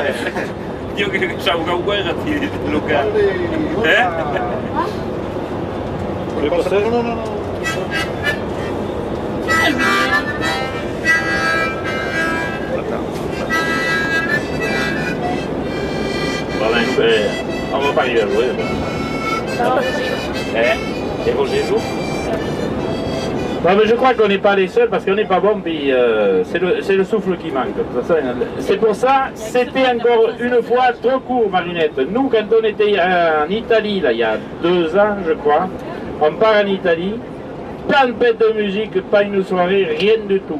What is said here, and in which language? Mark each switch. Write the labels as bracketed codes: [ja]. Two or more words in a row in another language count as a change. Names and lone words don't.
[it] Io che c'ho una guerra di Luca. Eh? No. Vabbè, [fr] on va pas y jouer. Et Roger joue? Non mais je crois qu'on n'est pas les seuls parce qu'on n'est pas bon, puis c'est le souffle qui manque. C'est pour ça, c'était encore une fois trop court, Marinette. Nous, quand on était en Italie, là, il y a 2 ans, je crois, on part en Italie, tempête de musique, pas une soirée, rien du tout.